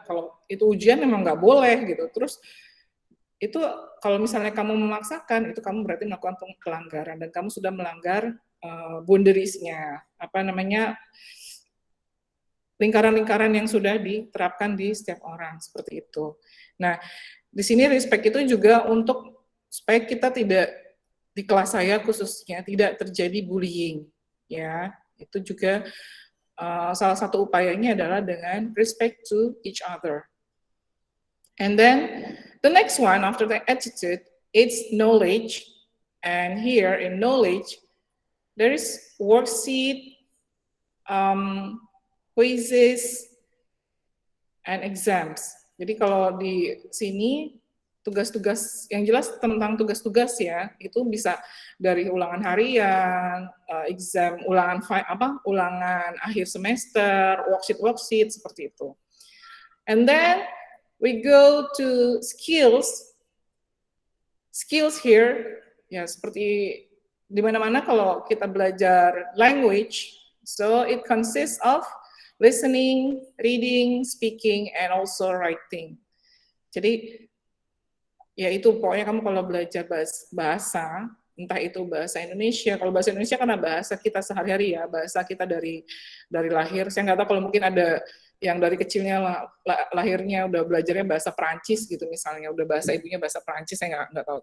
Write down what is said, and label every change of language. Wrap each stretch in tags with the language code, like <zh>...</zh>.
<id>Kalau itu ujian memang nggak boleh gitu. Terus itu kalau misalnya kamu memaksakan, itu kamu berarti melakukan pelanggaran dan kamu sudah melanggar boundaries-nya, lingkaran-lingkaran yang sudah diterapkan di setiap orang seperti itu. Nah, di sini respect itu juga untuk supaya kita tidak di kelas saya khususnya tidak terjadi bullying, ya. Itu juga salah satu upayanya adalah dengan</id> <en>respect to each other. And then the next one after the attitude, it's knowledge. And here in knowledge, there is worksheet, quizzes, and exams.</en> <id>Jadi kalau di sini tugas-tugas yang jelas tentang tugas-tugas ya, itu bisa dari ulangan harian, exam, ulangan akhir semester, worksheet seperti itu.</id> <en>And then we go to skills. Skills here,</en> <id>ya seperti di mana-mana kalau kita belajar</id> <en>language, so it consists of listening, reading, speaking, and also writing.</en> <id>Jadi ya itu pokoknya kamu kalau belajar bahasa, entah itu bahasa Indonesia, kalau bahasa Indonesia karena bahasa kita sehari-hari ya, bahasa kita dari lahir. Saya nggak tahu kalau mungkin ada yang dari kecilnya lahirnya udah belajarnya bahasa Perancis gitu misalnya, udah bahasa ibunya bahasa Perancis, saya nggak tahu.</id>